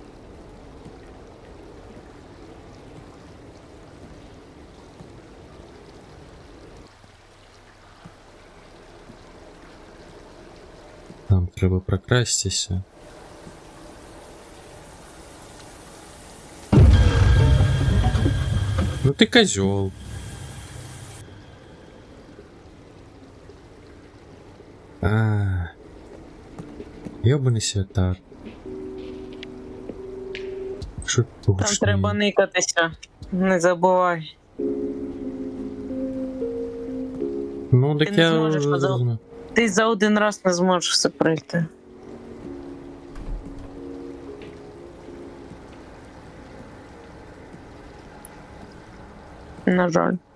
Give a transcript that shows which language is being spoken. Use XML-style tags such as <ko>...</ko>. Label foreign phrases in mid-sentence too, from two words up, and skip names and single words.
<uk>Нам треба прокрастися.</uk> <ru>Ну ты козел.</ru> <be>Ёбаный святар.</be> <uk>Що Там треба никатися. Не забувай. Ну, так Ти не я зможеш вже зрозумів. Ти за один раз не зможеш все пройти. На жаль.</uk>